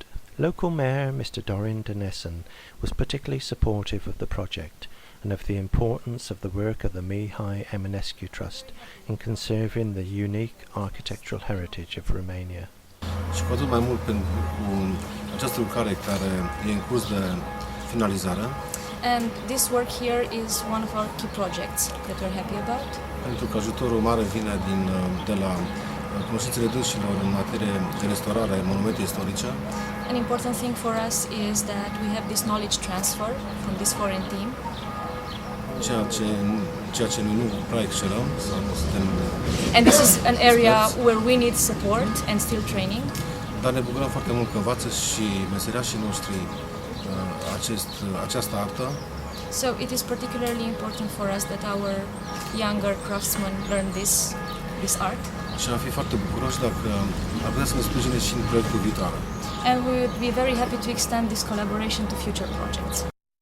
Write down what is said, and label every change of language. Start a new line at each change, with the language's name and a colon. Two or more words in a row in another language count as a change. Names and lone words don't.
English: Local Mayor Mr. Dorin Denessen was particularly supportive of the project and of the importance of the work of the Mihai Eminescu Trust in conserving the unique architectural heritage of Romania.
Romanian: Și cu atât mai mult pentru această lucrare care e în curs de finalizare.
English: And this work here is one of our key projects that we're happy about.
Romanian: Pentru că ajutorul mare vine de la cunoștințele dânșilor în materie de restaurare a monumente istorice.
English: An important thing for us is that we have this knowledge transfer from this foreign team.
Romanian: Ceea ce noi nu prea excelăm.
English: And this is an area where we need support and still training.
Romanian: Dar ne bucurăm foarte mult că învață și meseriașii noștri această artă.
English: So it is particularly important for us that our younger craftsmen learn this art.
Romanian: Și am fi foarte bucuroși dacă ar putea să ne sprijine și în proiectul viitor.
English: And we would be very happy to extend this collaboration to future projects.